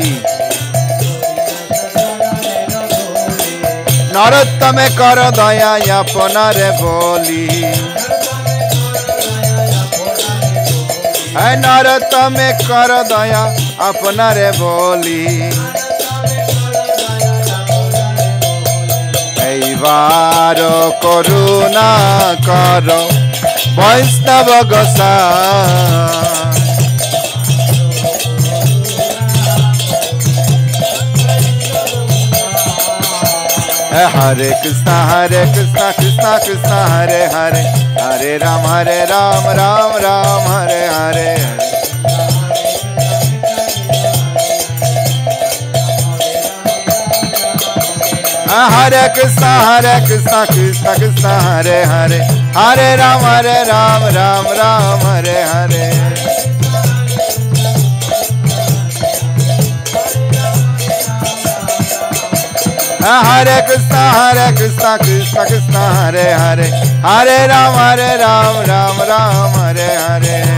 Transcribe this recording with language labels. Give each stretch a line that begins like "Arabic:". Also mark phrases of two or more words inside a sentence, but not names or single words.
Bangla: নরোত্তমে কর দয়া আপনারে বলি নরোত্তমে কর দয়া আপনারে বলি এইবার করুণা কর বৈষ্ণব গোসাই
Sanskrit: हरे कृष्णा कृष्ण कृष्ण हरे हरे हरे राम राम राम हरे हरे हरे कृष्ण कृष्ण कृष्ण हरे हरे हरे राम राम हरे हरे हरे कृष्ण कृष्ण कृष्ण हरे हरे हरे राम राम हरे हरे